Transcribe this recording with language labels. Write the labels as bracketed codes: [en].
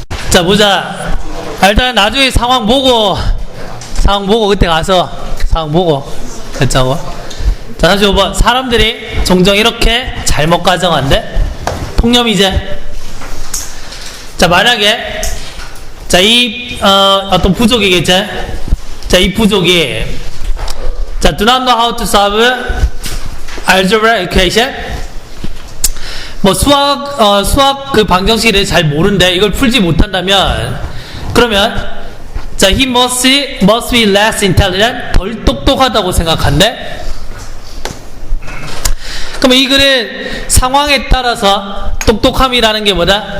[ko] 자, 보자. 일단 나중에 상황 보고 그때 가서 상황 보고 됐자고. 자, 다시 5번. 사람들이 종종 이렇게 잘못 가정한데 통념이제. 자, 만약에 자, 이 어떤 부족이겠지. 자, 이 부족이 자, [en] do not know how to solve algebra equation. [ko] 뭐 수학 그 방정식을 잘 모른데 이걸 풀지 못한다면 그러면 자, [en] he must be less intelligent, [ko] 덜 똑똑하다고 생각한대. 그러면 이 글은 상황에 따라서 똑똑함이라는 게 뭐다?